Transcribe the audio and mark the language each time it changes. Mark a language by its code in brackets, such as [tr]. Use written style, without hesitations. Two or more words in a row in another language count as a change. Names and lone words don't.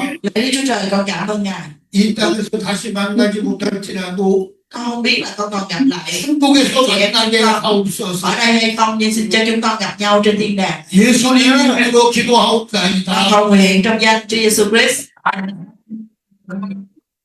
[vi] Lạy Chúa Trời, con cảm ơn Ngài. [ko] 이 땅에서 다시 만나지 못할지라도 [vi] Con không biết là con còn gặp lại [ko] 천국에서 만나게 하옵소서. [vi] ở đây hay không, nhưng xin cho chúng con gặp nhau trên thiên đàng. [ko] 예수님 이름으로 [vi] Con [ko] 기도하옵나이다. [vi] cầu nguyện trong danh Chúa Jesus Christ.